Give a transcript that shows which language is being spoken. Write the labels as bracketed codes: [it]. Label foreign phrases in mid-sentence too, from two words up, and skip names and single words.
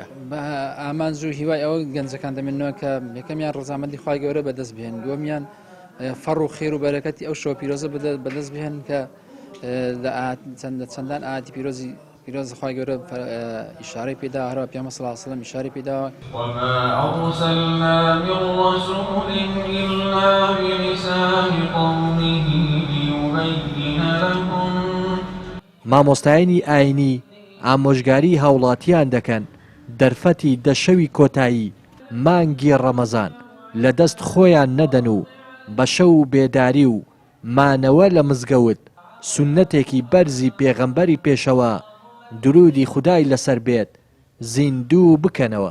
[ckb] بە ئامانج و هیوای ئەوە گەنجەکان دەمێنەوە کە یەکەمیان ڕزامەندی خوای گەورە بەدەست بهێن، دووەمیان فەڕ و خێر و بەرەکەتی ئەو شەوە پیرۆزە بەدەست بهێن کە چەندان ئاەتی پیرۆز خوای گەورە ئیشارەی پێدا هەروە پیامبەر [ar] صلی الله علیه و سلم [ckb] ئیشارەی پێداوە. [ar] وما أرسلنا من رسول إلا بلسان قومه ليبين لهم. [ckb] مامۆستایانی ئاینی ئامۆژگاری هاوڵاتیان دەکەن دەرفەتی دەشەوی کۆتایی مانگی ڕەمەزان لە دەست خۆیان نەدەن و بە شەو بێداری و مانەوە لە مزگەوت سونەتێکی بەرزی پێغەمبەری پێشەوە درودی خودای لەسەر بێت زیندوو بکەنەوە.